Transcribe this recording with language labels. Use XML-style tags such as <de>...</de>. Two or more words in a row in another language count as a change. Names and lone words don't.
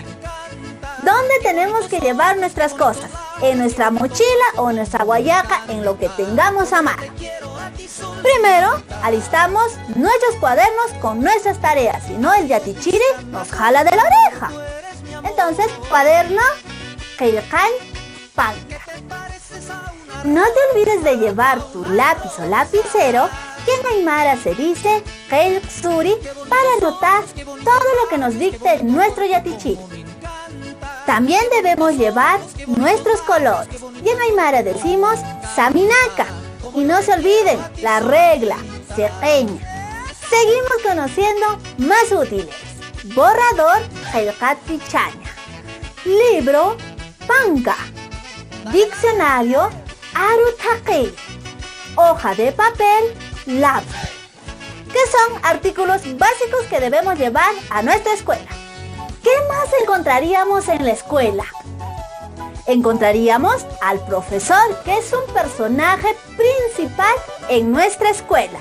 <es>¿Dónde tenemos que llevar nuestras cosas? ¿En nuestra mochila o en nuestra guayaca, en lo que tengamos a mano? Primero, alistamos nuestros cuadernos con nuestras tareas, si no el yatichiri nos jala de la oreja. Entonces, cuaderno,</es> <ay>qillqañ panka.</ay> <es>No te olvides de llevar tu lápiz o lapicero, que en aymara se dice qillqsuri, para anotar todo lo que nos dicte nuestro yatichiri. También debemos llevar nuestros colores, y en aymara decimos saminaka. Y no se olviden la regla, sequeña. Seguimos conociendo más útiles. Borrador,</es> <ay>qillqat pichaña. Libro, panka.</ay> <es>Diccionario, arutaqi. Hoja de papel, lápiz. Que son artículos básicos que debemos llevar a nuestra escuela. ¿Qué más encontraríamos en la escuela? Encontraríamos al profesor, que es un personaje principal en nuestra escuela.</es>